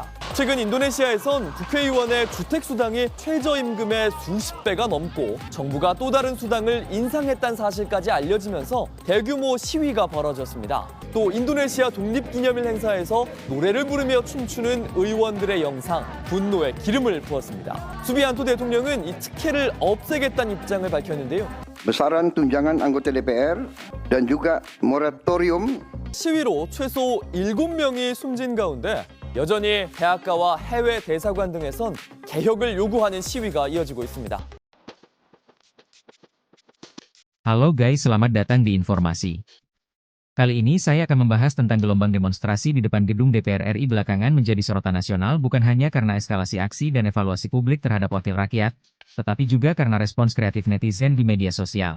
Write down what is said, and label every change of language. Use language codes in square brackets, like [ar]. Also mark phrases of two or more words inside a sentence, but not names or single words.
[ko] 최근 인도네시아에선 국회의원의 주택수당이 최저임금의 수십 배가 넘고 정부가 또 다른 수당을 인상했다는 사실까지 알려지면서 대규모 시위가 벌어졌습니다. 또 인도네시아 독립기념일 행사에서 노래를 부르며 춤추는 의원들의 영상, 분노에 기름을 부었습니다. 수비안토 대통령은 이 특혜를 없애겠다는 입장을 밝혔는데요. [id] Besaran tunjangan anggota DPR dan juga moratorium. [ko] 시위로 최소 7명이 숨진 가운데 여전히 대학가와 해외 대사관 등에선 개혁을 요구하는 시위가 이어지고 있습니다. [id] Halo guys, selamat datang di informasi. Kali ini saya akan membahas tentang gelombang demonstrasi di depan gedung DPR RI belakangan menjadi sorotan nasional bukan hanya karena eskalasi aksi dan evaluasi publik terhadap wakil rakyat, tetapi juga karena respons kreatif netizen di media sosial.